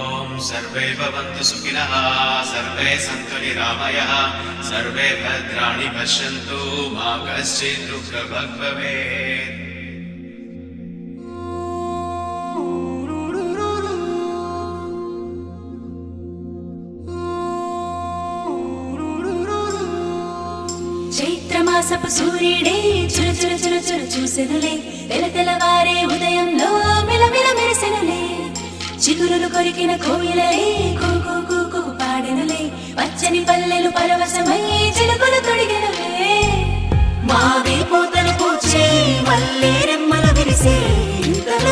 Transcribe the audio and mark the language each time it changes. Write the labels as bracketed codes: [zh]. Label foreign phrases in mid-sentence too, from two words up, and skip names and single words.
[sa] सर्वे भवन्तु सुखिनः सर्वे सन्तु निरामयः सर्वे भद्राणि पश्यन्तु मा कश्चित् दुःखभाग् भवेत्। [te] చైత్రమాసపు సూర్యుడే చురు చురు చురు చురు చూసెనులే తెల తెలవారే ఉదయంలో మిలమిల మెరిసెనులే చిగురులు కొరికిన కోయిలలే కూకు కూకు పాడెనులే పచ్చని పల్లెలు పరవశమై చిలుకలు తొడిగెనులే మావి పూతలు పూచే మల్లె రెమ్మలు విరిసే ఇంతలో